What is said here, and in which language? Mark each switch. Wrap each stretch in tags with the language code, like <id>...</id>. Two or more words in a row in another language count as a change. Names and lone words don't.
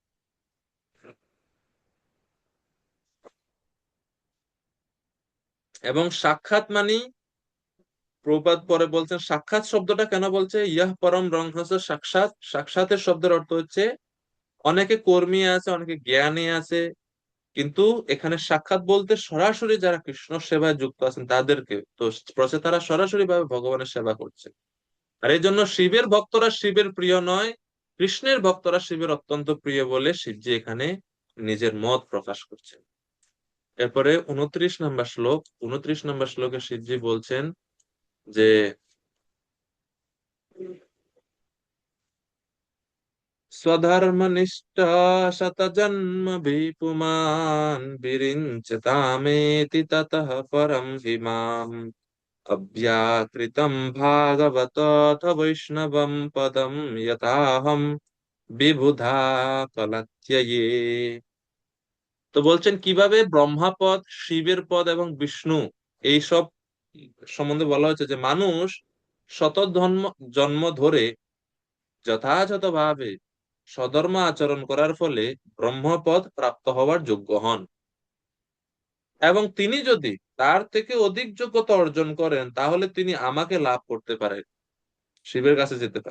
<bn>এবং সাক্ষাৎ মানি, প্রভুপাদ পরে বলছেন সাক্ষাৎ শব্দটা কেন বলছে,</bn> <sa>ইয়াহ পরম ব্রহ্মস্য সাক্ষাৎ,</sa> <bn>সাক্ষাতের শব্দের অর্থ হচ্ছে অনেকে কর্মী আছে, অনেকে জ্ঞানী আছে, কিন্তু এখানে সাক্ষাৎ বলতে সরাসরি যারা কৃষ্ণ সেবায় যুক্ত আছেন তাদেরকে, তো প্রচেতারা সরাসরি ভাবে ভগবানের সেবা করছে। আর এই জন্য শিবের ভক্তরা শিবের প্রিয় নয়, কৃষ্ণের ভক্তরা শিবের অত্যন্ত প্রিয় বলে শিবজি এখানে নিজের মত প্রকাশ করছেন। এরপরে 29 নম্বর শ্লোক, 29 নম্বর শ্লোকে শিবজি বলছেন যে</bn> <sa>स्वधर्मनिष्ठा शतजन्मभिपुमान् विरिञ्चतामेति ततः परं हि माम् अव्याकृतं भागवतोऽथ वैष्णवं पदं यथाहं বিবুধা কলাত্যয়ে।</sa> <bn>তো বলছেন কিভাবে ব্রহ্মাপদ, শিবের পদ এবং বিষ্ণু এই সব সম্বন্ধে বলা হয়েছে যে মানুষ শত জন্ম জন্ম ধরে যথাযথভাবে সধর্ম আচরণ করার ফলে ব্রহ্মপদ প্রাপ্ত হওয়ার যোগ্য হন, এবং তিনি যদি তার থেকে অধিক যোগ্যতা অর্জন করেন তাহলে তিনি আমাকে লাভ করতে পারেন, শিবের কাছে যেতে পারে।</bn>